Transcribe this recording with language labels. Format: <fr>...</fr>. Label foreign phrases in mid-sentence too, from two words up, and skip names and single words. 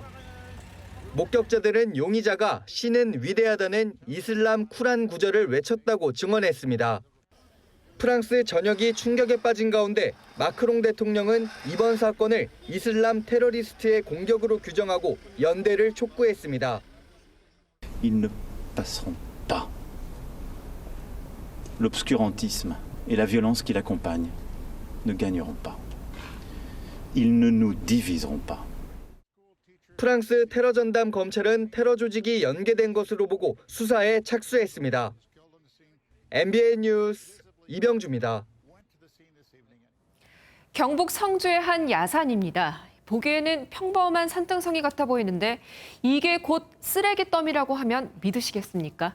<ko>목격자들은 용의자가 신은 위대하다는 이슬람 쿠란 구절을 외쳤다고 증언했습니다. 프랑스 전역이 충격에 빠진 가운데 마크롱 대통령은 이번 사건을 이슬람 테러리스트의 공격으로 규정하고 연대를 촉구했습니다.</ko> <fr>Ils ne passeront pas. L'obscurantisme et la violence qui l'accompagnent ne gagneront pas. Ils ne nous diviseront pas.</fr> <ko>프랑스 테러 전담 검찰은 테러 조직이 연계된 것으로 보고 수사에 착수했습니다. MBN 뉴스 이병주입니다. 경북 성주의 한 야산입니다. 보기에는 평범한 산등성이 같아 보이는데 이게 곧 쓰레기 더미라고 하면 믿으시겠습니까?</ko>